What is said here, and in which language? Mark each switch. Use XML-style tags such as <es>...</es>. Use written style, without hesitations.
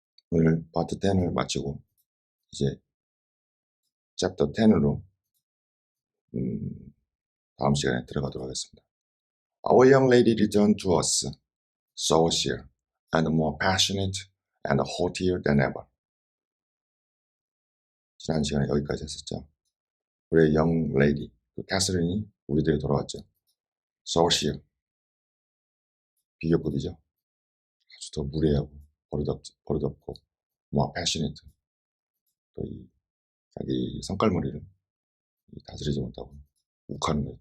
<ko>오늘 Part 10을 마치고 이제 Chapter 10으로 다음 시간에 들어가도록 하겠습니다.</ko> <en>Our young lady returned to us, saucier and more passionate and haughtier than ever.</en> <ko>지난 시간에 여기까지 했었죠. 우리의 young lady, 그 캐서린이 우리들에게 돌아왔죠. saucier, 비교급이죠. 아주 더 무례하고 버릇없고 more passionate, 또 이 자기 성깔머리를 다스리지 못하고 욱하는 거예요.</ko>